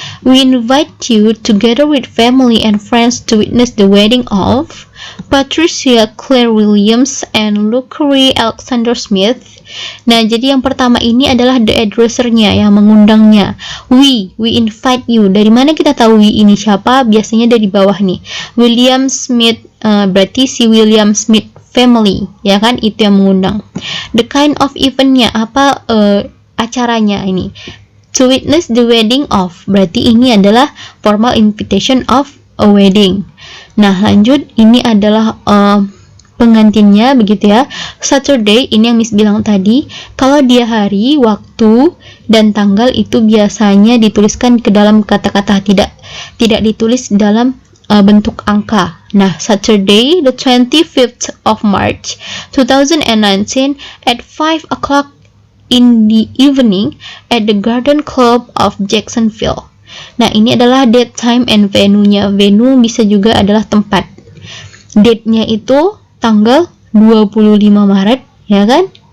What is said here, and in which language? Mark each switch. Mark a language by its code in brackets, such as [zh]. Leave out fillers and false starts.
[en] We invite you together with family and friends to witness the wedding of Patricia Claire Williams and Lucretia Alexander Smith. [id] Nah, jadi yang pertama ini adalah the addresser-nya, yang mengundangnya. We invite you. Dari mana kita tahu we ini siapa? Biasanya dari bawah nih. William Smith, berarti si William Smith family, ya kan? Itu yang mengundang. [en] The kind of event-nya, apa acaranya ini? To witness the wedding of, berarti ini adalah formal invitation of a wedding. Nah, lanjut, ini adalah [id] pengantinnya begitu ya. Saturday ini yang Miss bilang tadi, kalau dia hari, waktu, dan tanggal itu biasanya dituliskan ke dalam kata-kata, tidak ditulis dalam bentuk angka. [en] Nah, Saturday the 25th of March 2019 at 5 o'clock in the evening at the Garden Club of Jacksonville. [id] Nah, ini adalah date, time, and venue-nya. Venue bisa juga adalah tempat. Date-nya itu tanggal 25 Maret, ya kan?